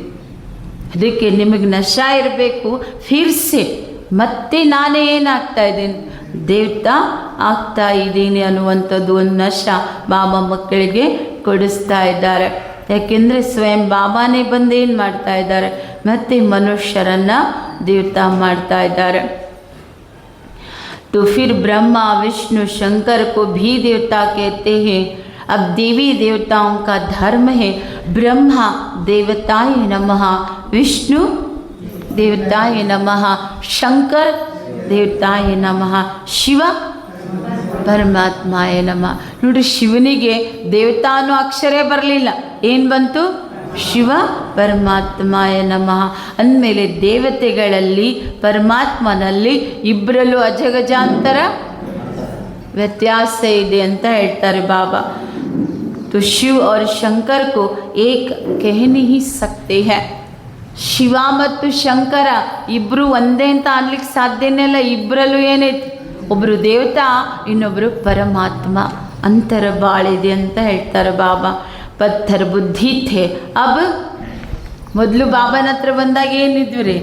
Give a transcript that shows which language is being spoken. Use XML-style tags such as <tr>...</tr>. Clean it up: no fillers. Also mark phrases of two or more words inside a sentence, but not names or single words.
<kn>ಅದಕ್ಕೆ ನಿಮಗೆ ನಶಾ ಇರಬೇಕು. ಫಿರ್ಸೆ ಮತ್ತೆ ನಾನೇ ಏನಾಗ್ತಾ ಇದ್ದೀನಿ? ದೇವತಾ ಆಗ್ತಾ ಇದ್ದೀನಿ ಅನ್ನುವಂಥದ್ದು ಒಂದು ನಶಾ ಬಾಬಾ ಮಕ್ಕಳಿಗೆ ಕೊಡಿಸ್ತಾ ಇದ್ದಾರೆ. ಯಾಕೆಂದರೆ ಸ್ವಯಂ ಬಾಬಾನೇ ಬಂದು ಏನು ಮಾಡ್ತಾ ಇದ್ದಾರೆ? ಮತ್ತೆ ಮನುಷ್ಯರನ್ನು ದೇವತಾ ಮಾಡ್ತಾ ಇದ್ದಾರೆ.</kn> <hi>तो फिर ब्रह्मा विष्णु शंकर को भी देवता कहते हैं. अब देवी देवताओं का धर्म है</hi> <sa>ब्रह्मा देवताय नमः, विष्णु देवताय नमः, शंकर देवताय नमः, ಶಿವ ಪರಮಾತ್ಮಾಯ ನಮಃ.</sa> <kn>ನೋಡಿ, ಶಿವನಿಗೆ ದೇವತಾ ಅನ್ನೋ ಅಕ್ಷರೇ ಬರಲಿಲ್ಲ. ಏನು ಬಂತು?</kn> <sa>ಶಿವ ಪರಮಾತ್ಮಾಯ ನಮಃ</sa> <kn>ಅಂದಮೇಲೆ ದೇವತೆಗಳಲ್ಲಿ ಪರಮಾತ್ಮನಲ್ಲಿ ಇಬ್ಬರಲ್ಲೂ ಅಜಗಜಾಂತರ ವ್ಯತ್ಯಾಸ ಇದೆ ಅಂತ ಹೇಳ್ತಾರೆ ಬಾಬಾ.</kn> <hi>तो शिव और शंकर को एक कह नहीं सकते हैं.</hi> <kn>ಶಿವ ಮತ್ತು ಶಂಕರ ಇಬ್ಬರು ಒಂದೇ ಅಂತ ಅನ್ಲಿಕ್ಕೆ ಸಾಧ್ಯನೇ ಇಲ್ಲ. ಇಬ್ಬರಲ್ಲೂ ಏನೈತಿ? ಒಬ್ಬರು ದೇವತಾ, ಇನ್ನೊಬ್ಬರು ಪರಮಾತ್ಮ. ಅಂತರ ಬಾಳಿದೆ ಅಂತ ಹೇಳ್ತಾರೆ ಬಾಬಾ.</kn> <hi>पत्थर बुद्धि थे, अब</hi> <kn>ಮೊದಲು ಬಾಬನ ಹತ್ರ ಬಂದಾಗ ಏನಿದ್ವಿ ರೀ?</kn>